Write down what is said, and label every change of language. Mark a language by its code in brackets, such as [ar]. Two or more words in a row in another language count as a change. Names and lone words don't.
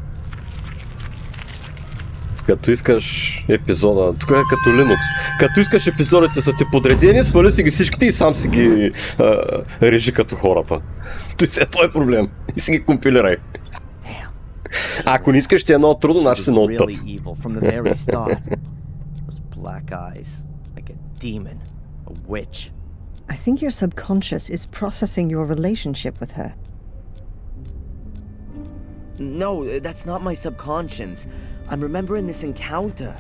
[bg] Като искаш епизода, тук е като Linux, като искаш епизодите са ти подредени, свали си ги всичките и сам си ги режи като хората. Той си е този проблем. И си ги компилирай. Ако не искаш ти е много трудно, значи си много тъп. [en] Really evil from the very start. Those black eyes, like a demon, a witch. I think your subconscious is processing your relationship with her. No, that's not my subconscious. I'm remembering this encounter.